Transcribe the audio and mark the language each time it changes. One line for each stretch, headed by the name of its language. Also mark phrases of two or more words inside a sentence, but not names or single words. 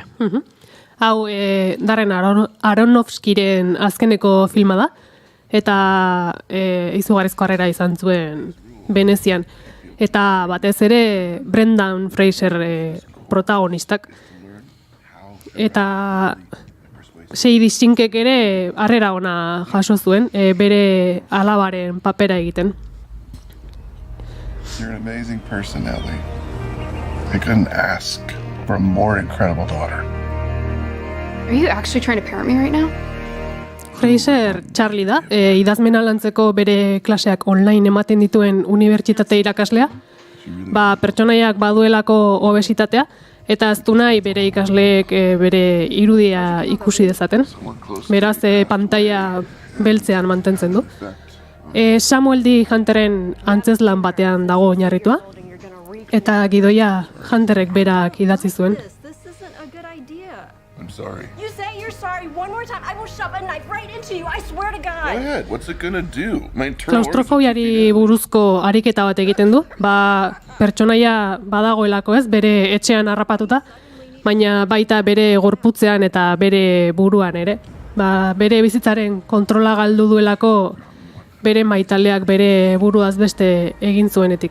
Basque: Hau, Darren Aronofskiren azkeneko filma da, eta izugarrizko harrera izan zuen Venezian. Eta batez ere Brendan Fraser protagonistak. Eta Shady Sinkek ere harrera ona jaso zuen, bere alabaren papera egiten.
English: You're an amazing person, Ellie. I couldn't ask for a more incredible daughter. Are you actually trying to parent me right now?
Basque: Fraser Charlie da, idazmena lantzeko bere klaseak online ematen dituen unibertsitate irakaslea, pertsonaiak baduelako obesitatea, eta ez du nahi bere ikasleek bere irudia ikusi dezaten. Beraz, pantaila beltzean mantentzen du. Samuel D. Hunteren antzezlan batean dago oinarritua, eta gidoia Hunterek berak idatzi zuen.
English: I'm sorry. You say you're sorry one more time, I will shove a knife right into you, I swear to God. Go ahead, what's it gonna do? My internal
Basque: Klaustrofobiari buruzko ariketa bat egiten du, pertsonaia badagoelako ez, bere etxean harrapatuta, baina baita bere gorputzean eta bere buruan ere. Bere bizitzaren kontrola galdu duelako bere maitaleak bere buruaz beste egin zuenetik.